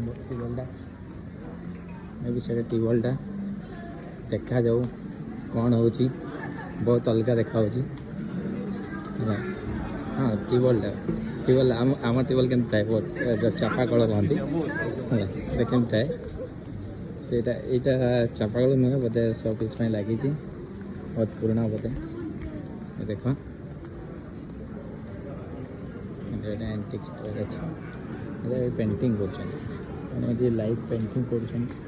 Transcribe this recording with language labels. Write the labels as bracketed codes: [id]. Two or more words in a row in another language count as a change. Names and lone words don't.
[or] ଟ୍ୟୁବଲ୍ଟା ଦେଖାଯାଉ କ'ଣ ହେଉଛି ବହୁତ ଅଲଗା ଦେଖାହେଉଛି ହେଲା ହଁ ଟ୍ୟୁବଲ୍ ଆମ ଟ୍ୟୁବଲ୍ କେମିତି ଥାଏ ବହୁତ ଚାପା କଳ କହନ୍ତି ହେଲା এটা କେମିତି ଥାଏ ସେଇଟା ଏଇଟା ଚାପା କଳ ନୁହେଁ ବୋଧେ ସବ ପିସ୍ ପାଇଁ ଲାଗିଛି ବହୁତ ପୁରୁଣା ବୋଧେ ଦେଖ [bn] এটা অ্যান্টিক স্টোর আছে এটা পেন্টিং করছেন মানে যে লাইভ পেন্টিং করছেন